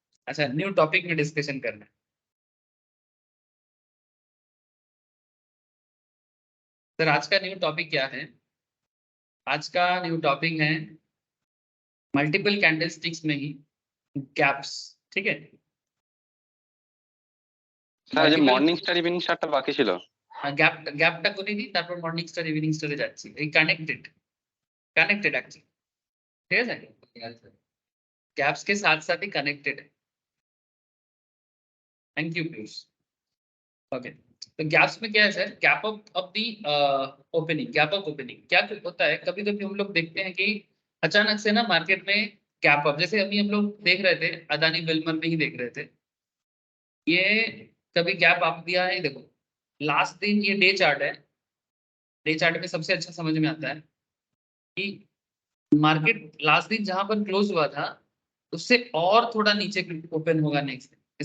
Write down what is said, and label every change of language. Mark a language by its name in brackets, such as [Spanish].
[Hindi] अच्छा, new topic में discussion करना है। सर आज का न्यू टॉपिक क्या है? आज का न्यू टॉपिक है मल्टीपल कैंडलस्टिक्स में ही गैप्स, ठीक है। [Bangla] স্যার যে মর্নিং স্টার ইভিনিং স্টারটা বাকি ছিল। গ্যাপটা করে দিই, তারপর মর্নিং স্টার ইভিনিং স্টারে যাচ্ছি, এই কানেক্টেড অ্যাকচুয়ালি, ঠিক আছে। [Hindi] गैप्स के साथ साथ ही कनेक्टेड है। Thank you Piyush. ओके, तो गैप्स में क्या है sir, gap of the opening, gap of opening क्या होता है, कभी कभी हम लोग देखते हैं कि अचानक से ना मार्केट में गैप अप, जैसे अभी हम लोग देख रहे थे अदानी विल्मर में ही देख रहे थे, ये कभी गैप अप दिया है, देखो लास्ट दिन, ये डे चार्ट है, डे चार्ट में सबसे अच्छा समझ में आता है कि मार्केट लास्ट दिन जहां पर क्लोज हुआ था उससे और थोड़ा नीचे ओपन होगा नेक्स्ट दिन।